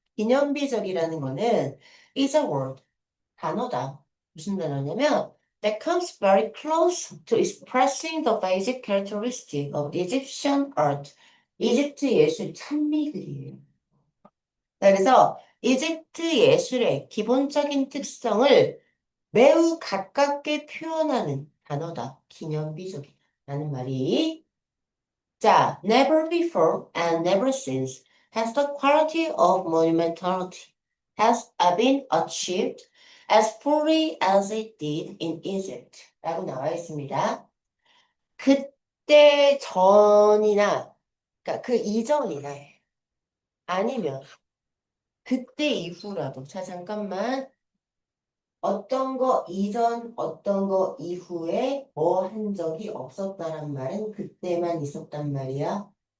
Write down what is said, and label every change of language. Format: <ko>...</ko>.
<ko>기념비적이라는 거는</ko> <en>is a word.</en> <ko>단어다. 무슨 단어냐면</ko> <en>that comes very close to expressing the basic characteristic of Egyptian art.</en> <ko>이집트 예술 찬미글이에요. 그래서 이집트 예술의 기본적인 특성을 매우 가깝게 표현하는 단어다. 기념비적이라는 말이.</ko> <en>자, never before and never since has the quality of monumentality has been achieved as fully as it did in Egypt.</en> <ko>라고 나와 있습니다. 그때 전이나, 그러니까 그 이전이나 아니면 그때 이후라도. 자, 잠깐만. 어떤 거 이전, 어떤 거 이후에 뭐 한 적이 없었다는 말은 그때만 있었단 말이야.</ko>